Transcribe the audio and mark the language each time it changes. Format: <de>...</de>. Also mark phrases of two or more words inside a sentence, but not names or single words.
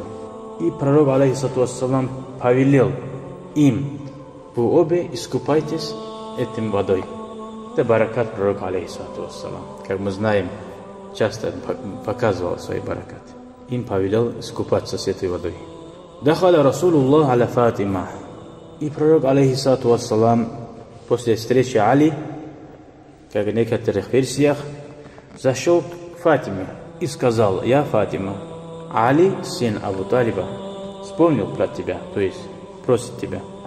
<ru>И пророк,</ru> <ar>عليه الصلاة والسلام,</ar> <ru>повелел им: вы обе искупайтесь этим водой. Это баракат пророка,</ru> <ar>عليه الصلاة والسلام.</ar> <ru>Как мы знаем, часто показывал свои баракаты. Им повелел искупаться с этой водой.</ru> <ar>دخل رسول الله على فاطمة.</ar> <ru>И пророк,</ru> <ar>عليه الصلاة والسلام,</ar> <ru>после встречи Али, как в некоторых версиях, зашел к Фатиме и сказал: я Фатима, Али, сын Абу Талиба, вспомнил про тебя, то есть просит тебя.</ru>